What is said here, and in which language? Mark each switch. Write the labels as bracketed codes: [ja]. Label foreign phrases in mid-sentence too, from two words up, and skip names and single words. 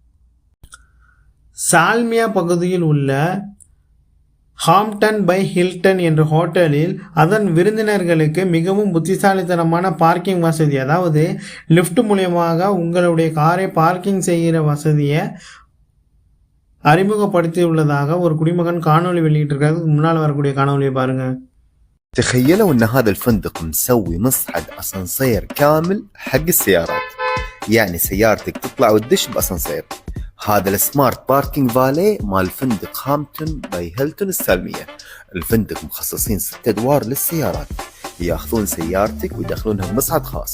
[ta] சால்மியா பகுதியில் உள்ள ஹாம்டன் பை ஹில்டன் என்ற ஹோட்டலில் அதன் விருந்தினர்களுக்கு மிகவும் புத்திசாலித்தனமான பார்க்கிங் வசதி, அதாவது லிஃப்ட் மூலியமாக உங்களுடைய காரை பார்க்கிங் செய்கிற வசதியை அறிமுகப்படுத்தியுள்ளதாக ஒரு குடிமகன் காணொலி வெளியிட்டிருக்காரு. முன்னால் வரக்கூடிய காணொலியை பாருங்க. [ar] تخيلوا ان هذا الفندق مسوي مصعد اسانسير كامل حق السيارات، يعني سيارتك تطلع وتدش باسانسير. هذا [en] the smart parking valet [ar] مال فندق هامبتون باي هيلتون السالمية. الفندق مخصصين 6 أدوار للسيارات، ياخذون سيارتك ويدخلونها بمصعد خاص.